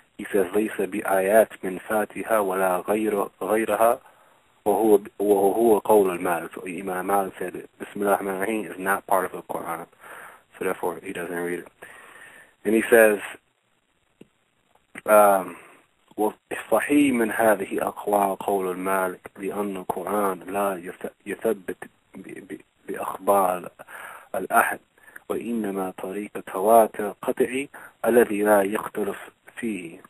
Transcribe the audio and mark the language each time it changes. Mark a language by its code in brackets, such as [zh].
[en] He says, [ar] لَيْسَ بِآيَاتٍ مِنْ فَاتِهَا وَلَا غَيْرَهَا وَهُوَ قَوْلُ الْمَالِكِ. [en] So Imam Malik said that Bismillah ar-Rahman ar-Rahim is not part of the Quran, so therefore he doesn't read it. And he says, [ar] وَصَحِيحٌ مِنْ هَذِهِ أَقْوَالُ قَوْلُ الْمَالِكِ لِأَنَّ الْقُرْآنَ لَا يُثَبَّتُ بِأَخْبَارِ الْأَحَدِ وإنما طريق تواتر قطعي الذي لا يختلف فيه.